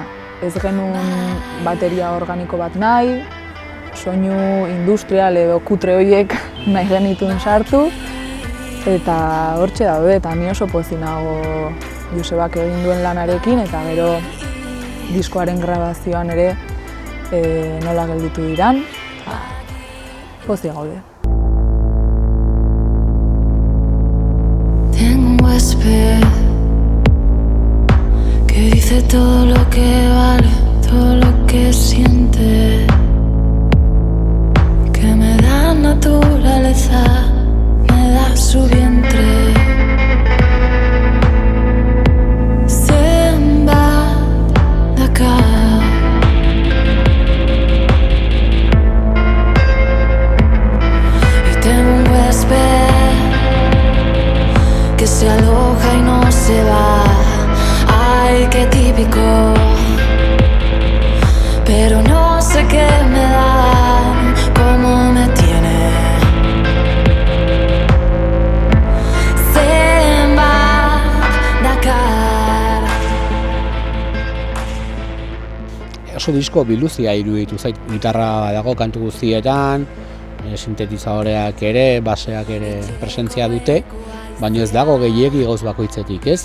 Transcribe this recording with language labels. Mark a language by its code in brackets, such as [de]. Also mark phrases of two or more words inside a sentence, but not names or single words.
[eu] Ez genuen bateria organiko bat nahi, soinu industrial edo kutre horiek nahi genituen sartu, eta hortxe daude, eta ni oso pozik nago Josebak egin duen lanarekin, eta gero diskoaren grabazioan ere nola gelditu diran, pozik gaude. [es] Tengo un huésped que dice todo lo que vale, todo lo que siente, que me da naturaleza, me da su vientre. [eu] Zenbat dakar [es] y tengo un huésped que se aloja y no se va. Ay, qué típico, pero no sé qué me da, cómo me tiene. [eu] Zenbat dakar. Oso disko biluzia iruditu zait, gitarra dago kantu guztietan, sintetizadoreak ere, baseak ere presentzia dute, baina ez dago gehiegi gauz bakoitzetik, ez?